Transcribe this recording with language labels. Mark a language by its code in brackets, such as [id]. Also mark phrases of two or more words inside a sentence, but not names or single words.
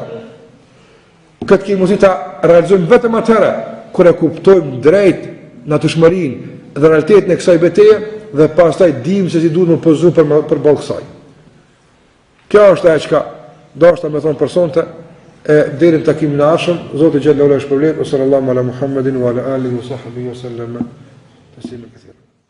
[sq] Këtë kemi mundësi ta realizojmë vetëm atëherë kur e kuptojmë drejt natyrshmërinë dhe realitetin e kësaj betejë dhe pastaj dimë se si duhet të pozojmë për ballë kësaj. Kjo është ajo që dashur me thonë personte e deri në takimin e ardhshëm. Zoti xhallahu ala shpërblet [ar] صلى الله على محمد وعلى آله وصحبه وسلم.